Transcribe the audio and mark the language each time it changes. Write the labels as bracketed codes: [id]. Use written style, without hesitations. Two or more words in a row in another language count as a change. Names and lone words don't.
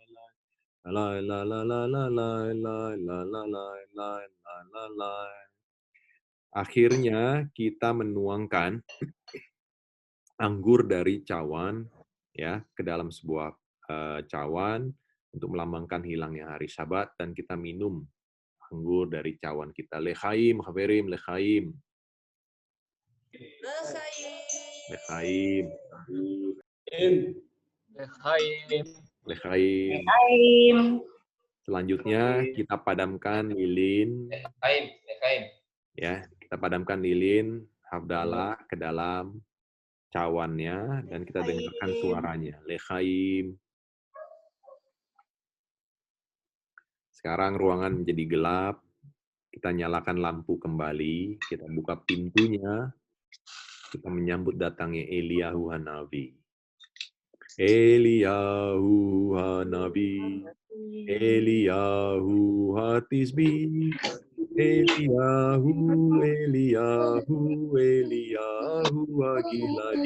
[id] La la la la la la la la la la la la la. Akhirnya kita menuangkan anggur dari cawan ya ke dalam sebuah cawan untuk melambangkan hilangnya hari Sabat dan kita minum anggur dari cawan kita. [he] לחיים, חברים, לחיים. [id] Lechaim. Lechaim. Selanjutnya kita padamkan lilin. Ya, kita padamkan lilin Havdalah ke dalam cawannya dan kita dengarkan suaranya. Lechaim. Sekarang ruangan menjadi gelap. Kita nyalakan lampu kembali, kita buka pintunya, kita menyambut datangnya Eliyahu Hanabi. Eliyahu Hanabi, Eliyahu Hatisbi, Eliyahu, Eliyahu, Eliyahu Agiladi.